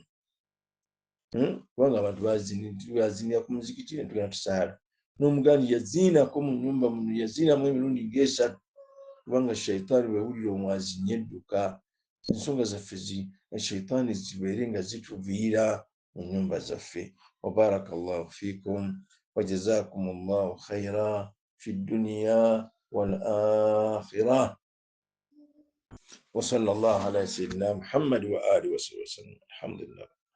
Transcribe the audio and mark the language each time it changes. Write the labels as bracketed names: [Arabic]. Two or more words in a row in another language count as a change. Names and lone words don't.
[Ganda] Kubanga abantu bazinira ku muzikiti ne tugenda tusaala, n'omuganda yaziinako mu nnyumba muno, yaziinamu emirundi ng'esatu, kubanga shayitaani bwewulira omwazinye edduka. Ensonga zaffe shayitaani zibeere nga zituviira mu nnyumba zaffe. [Arabic] وبارك الله فيكم وجزاكم الله خيرا في الدنيا والآخرة. وصلى الله على سيدنا محمد وآله وسلم. Alhamdulillah.